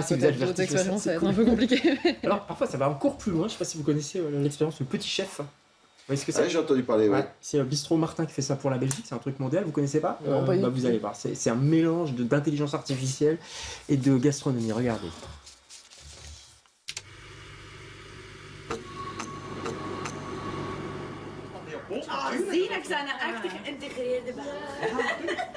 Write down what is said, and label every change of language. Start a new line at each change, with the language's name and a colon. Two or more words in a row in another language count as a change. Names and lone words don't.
French: Si vous avez peut-être le d'autres vertige, expériences, ça va être cool. un peu compliqué. Alors parfois ça va encore plus loin. Je sais pas si vous connaissez l'expérience Le Petit Chef. Vous voyez ce que c'est? Ah, j'ai entendu parler, ouais. C'est Bistro Martin qui fait ça pour la Belgique, c'est un truc mondial, vous connaissez pas? Non, pas du tout. Vous allez voir, c'est un mélange d'intelligence artificielle et de gastronomie, regardez.
Dutch: Zie, ik zijn er echt geïntegreerde bij.